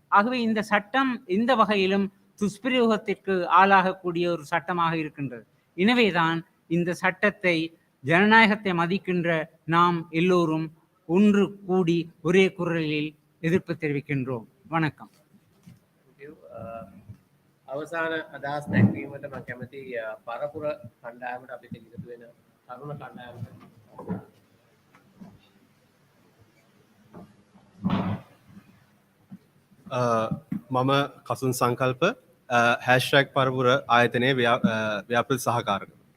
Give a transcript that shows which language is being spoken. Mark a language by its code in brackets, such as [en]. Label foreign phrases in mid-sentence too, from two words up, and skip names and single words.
[ta] ஆகவே இந்த சட்டம் எந்த வகையிலும் துஷ்பிரயோகத்திற்கு ஆளாகக்கூடிய ஒரு சட்டமாக இருக்கின்றது. எனவேதான் இந்த சட்டத்தை, ஜனநாயகத்தை மதிக்கின்ற நாம் எல்லோரும் ஒன்று கூடி ஒரே குரலில் எதிர்ப்பு தெரிவிக்கின்றோம். வணக்கம். [si] අවසාන අදහස් දැක්වීමට මම කැමති පරපුර කණ්ඩායමට අපිට ඉදිරි වෙන තරුණ කණ්ඩායමට. මම කසුන් සංකල්ප හැෂ්ටැග් පරපුර ආයතනයේ ව්‍යාපෘති සහකාරක.